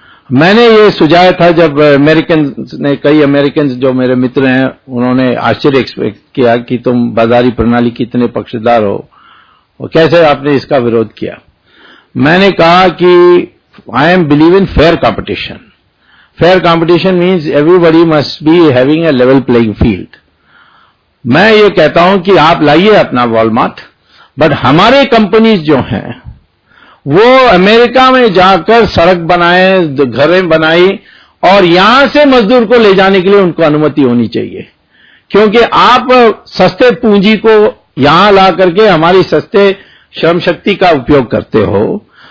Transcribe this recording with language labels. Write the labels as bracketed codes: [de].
[hi] मैंने ये सुझाया था जब कई अमेरिकन जो मेरे मित्र हैं, उन्होंने आश्चर्य एक्सपेक्ट किया कि तुम बाजारी प्रणाली के इतने पक्षधर हो, और कैसे आपने इसका विरोध किया. मैंने कहा कि [en] I am believe in fair competition. Fair competition means everybody must be having a level playing field. [hi] मैं ये कहता हूं कि आप लाइए अपना वॉलमार्ट, बट हमारे कंपनीज जो हैं वो अमेरिका में जाकर सड़क बनाए, घरें बनाई, और यहां से मजदूर को ले जाने के लिए उनको अनुमति होनी चाहिए. क्योंकि आप सस्ते पूंजी को यहां ला करके हमारी सस्ते श्रम शक्ति का उपयोग करते हो.